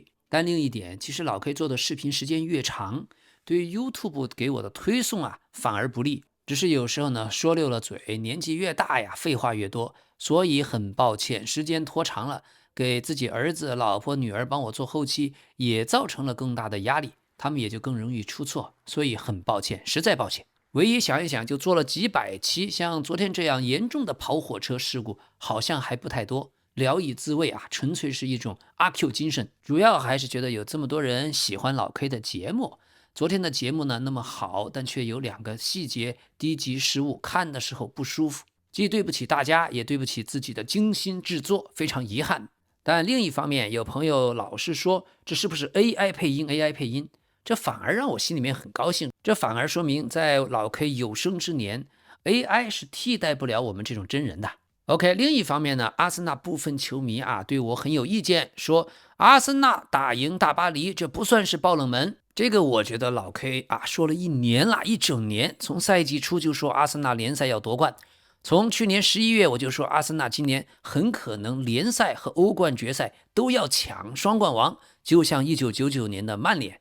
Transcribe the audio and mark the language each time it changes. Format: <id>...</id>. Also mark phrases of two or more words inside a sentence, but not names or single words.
<zh>但另一點，其實老 K 做的視頻時間越長，對於 YouTube 給我的推送反而不利。只是有時候呢說溜了嘴，年紀越大廢話越多，所以很抱歉，時間拖長了，給自己兒子、老婆、女兒幫我做後期，也造成了更大的壓力，他們也就更容易出錯，所以很抱歉，實在抱歉。唯一想一想，就做了幾百期，像昨天這樣嚴重的跑火車事故，好像還不太多。聊以自慰純粹是一種阿 Q 精神，主要還是覺得有這麼多人喜歡老 K 的節目。昨天的節目呢那麼好，但卻有兩個細節低級失誤，看的時候不舒服，既對不起大家，也對不起自己的精心制作，非常遺憾。但另一方面，有朋友老是說這是不是 AI 配音 AI 配音，這反而讓我心裡面很高興，這反而說明在老 K 有生之年 AI 是替代不了我們這種真人的。OK，另一方面呢，阿森納部分球迷对我很有意見，說阿森納打贏大巴黎這不算是爆冷門。這個我覺得老 K 說了一年了，一整年，從賽季初就說阿森納聯賽要奪冠，從去年11月我就說阿森納今年很可能聯賽和歐冠決賽都要搶雙冠王，就像1999年的曼聯。</zh>